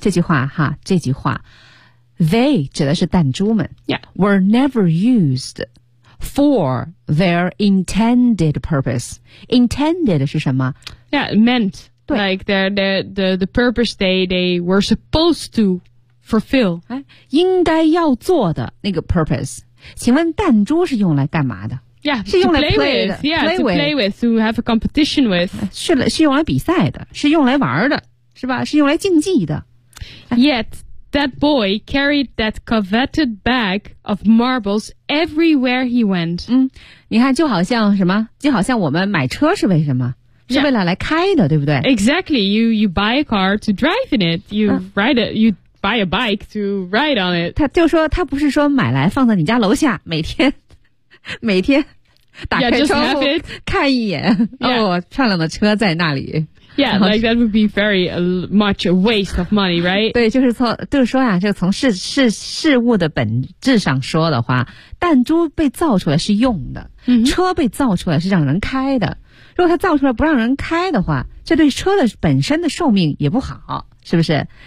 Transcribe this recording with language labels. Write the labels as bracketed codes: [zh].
[zh] 这句话哈这句话 they 指的是弹珠们 [en] yeah, were never used for their intended purpose. [zh] Intended 是什么 [en] Yeah, meant. Like the purpose they were supposed to fulfill. [zh] 应该要做的那个 purpose, 请问弹珠是用来干嘛的？ [en] Yeah, [zh] 是用来 [en] play with, to have a competition with. [zh] 是用来比赛的，是用来玩的，是吧？是用来竞技的。 [en] Yet, that boy carried that coveted bag of marbles everywhere he went. [zh] 嗯，你看，就好像什么？就好像我们买车是为什么？是为了来开的，对不对？ [en] Exactly, you buy a car to drive in it. You ride it, you buy a bike to ride on it. [zh] 他就说他不是说买来放在你家楼下，每天打开窗户 看一眼、 [en] yeah. [zh] 哦，漂亮的车在那里。 [en] Yeah, like that would be very much a waste of money, right? [zh] 对，就是说呀、啊，就从事物的本质上说的话，弹珠被造出来是用的， mm-hmm. 车被造出来是让人开的。如果它造出来不让人开的话，这对车的本身的寿命也不好，是不是？